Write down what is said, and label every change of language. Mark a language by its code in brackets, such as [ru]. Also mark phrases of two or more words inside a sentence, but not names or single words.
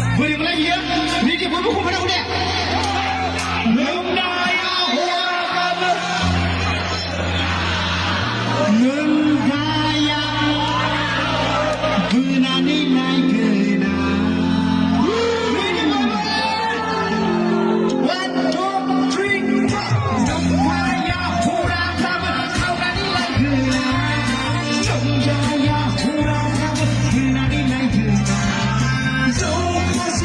[brx] बोरैमोनलाय बियो रेडि बयबो खमानांगौ दे लोंनाया हराबो लोंगाया बोनानै नायगोना [en] One, two, three, four. [brx] लोंगाया हराबो खावनानै नायगोना लोंगाया हराबो बोनानै नायगोना जौखासि